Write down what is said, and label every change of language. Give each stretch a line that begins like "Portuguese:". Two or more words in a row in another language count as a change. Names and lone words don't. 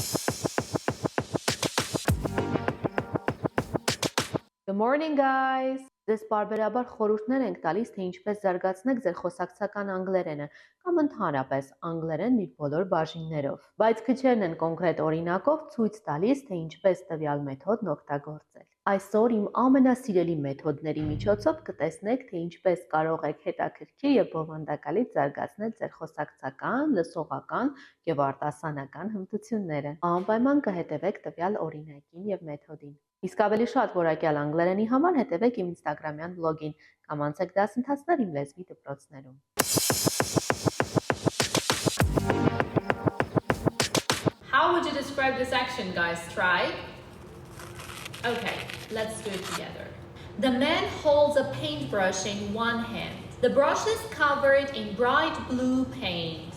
English: Good morning, guys.
Armenian: Ձեզ պարբերաբար խորհուրդներ ենք տալիս, թե ինչպես զարգացնեք ձեր խոսակցական անգլերենը կամ ընդհանրապես անգլերենն իր բոլոր բաժիններով։ Բայց քչերն են կոնկրետ օրինակով ցույց տալիս, թե ինչպես տվյալ մեթոդն օգտագործել։ Այսօր իմ ամենասիրելի մեթոդների միջոցով կտեսնեք, թե ինչպես կարող եք հետաքրքիր եւ բովանդակալից զարգացնել ձեր խոսակցական, լսողական եւ արտասանական հմտությունները։ Անպայման կհետևեք տվյալ օրինակին եւ մեթոդին։ Իսկ ավելի շատ որակյալ անգլերենի համար հետևեք իմ ինստագրամյան բլոգին կամ անցեք դասընթացներ իմ լեզվի դպրոցներում։
English: How would you describe this action, guys? Try. Okay, let's do it together. The man holds a paintbrush in one hand. The brush is covered in bright blue paint.